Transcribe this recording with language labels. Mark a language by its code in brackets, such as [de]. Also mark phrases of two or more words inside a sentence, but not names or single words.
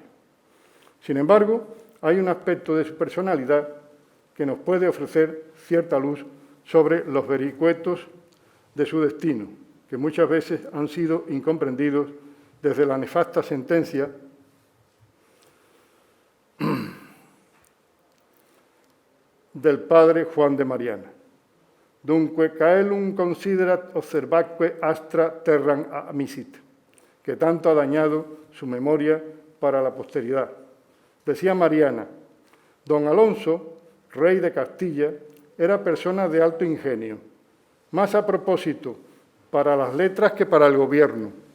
[es] Sin embargo, hay un aspecto de su personalidad que nos puede ofrecer cierta luz sobre los vericuetos de su destino, que muchas veces han sido incomprendidos desde la nefasta sentencia del padre Juan de Mariana. [la] Dunque caelum considerat observaque astra terram amisit, [es] que tanto ha dañado su memoria para la posteridad. Decía Mariana, don Alonso, rey de Castilla, era persona de alto ingenio, más a propósito para las letras que para el gobierno.